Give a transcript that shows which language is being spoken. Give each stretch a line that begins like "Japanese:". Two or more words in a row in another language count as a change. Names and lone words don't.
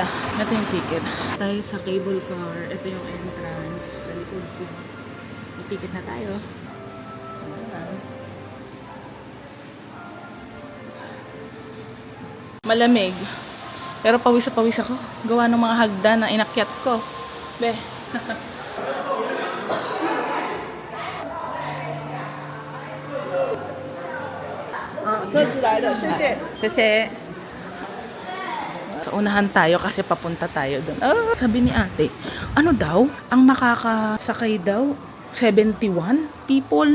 Filipino: Ito yung ticket. Tayo sa cable car. Ito yung entrance. Sa likod ko. May ticket na tayo. Ayan. Malamig. Pero pawis ako. Gawa ng mga hagdan na inakyat ko. Be.
Chinese: 车子来了，谢谢。
Filipino: Kasi sa unahan tayo kasi papunta tayo doon. Sabi ni ate, ano daw? Ang makakasakay daw 71 people.